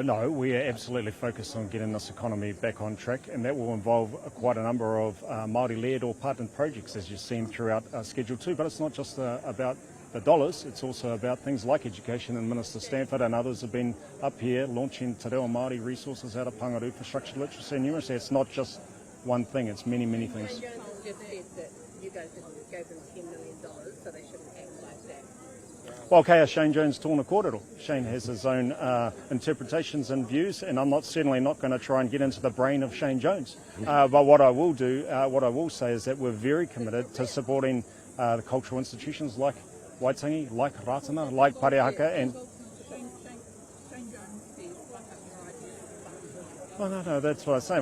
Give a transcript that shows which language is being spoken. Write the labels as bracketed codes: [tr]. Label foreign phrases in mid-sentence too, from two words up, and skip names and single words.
[en] No, we are absolutely focused on getting this economy back on track, and that will involve quite a number of Māori-led or partnered projects, as you've seen throughout Schedule 2. But it's not just about the dollars, it's also about things like education, and Minister Stanford and others have been up here launching [mi] te reo Māori [en] resources out of Pangaru, infrastructure, literacy and numeracy. It's not just one thing, it's many, many things. Shane Jones just said that you guys gave them $10 million, so they shouldn't act like that. Well, [mi] okay, Shane Jones tōna kōrero. [en] Shane has his own interpretations and views, and I'm certainly not going to try and get into the brain of Shane Jones. But what I will say is that we're very committed to supporting the cultural institutions like Waitangi, like Ratana, like Parehaka, and... Well, no, that's what I'm saying.